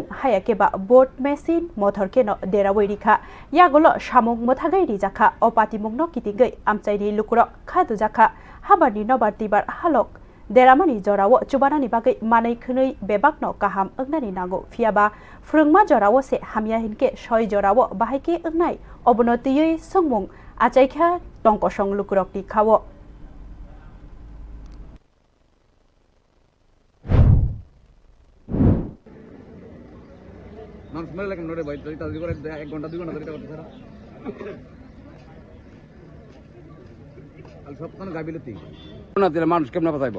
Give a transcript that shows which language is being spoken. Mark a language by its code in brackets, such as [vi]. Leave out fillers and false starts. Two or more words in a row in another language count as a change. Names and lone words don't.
[trp] हायाकेबा बोट मेसिन मथरकेनो देरावैरिखा यागलो सामुक मोथागै रिजाखा अपातिमुगनो कितिगै आमचाइनि लुकुर खादु जाखा हाबानि नबार तिबार हालक देरामानि जरावो चुबानानि बागै मानै खनै बेबाकनो गाहाम ओगनानि नांगौ फियाबा फ्रंमा जरावो से हामिया हिनके सय जरावो बाहायके ओगनाय अबनतियै संमुं आचाइखा टंकसं लुकुरकनि खावो [bn] মানুষ মেরে লাগে নড়ে ভাই তাদের করে 1 ঘন্টা 2 ঘন্টা ধরে করতে স্যার আর সব কোন গাবিলতি না দিলে মানুষ কেমনে বাঁচাইবো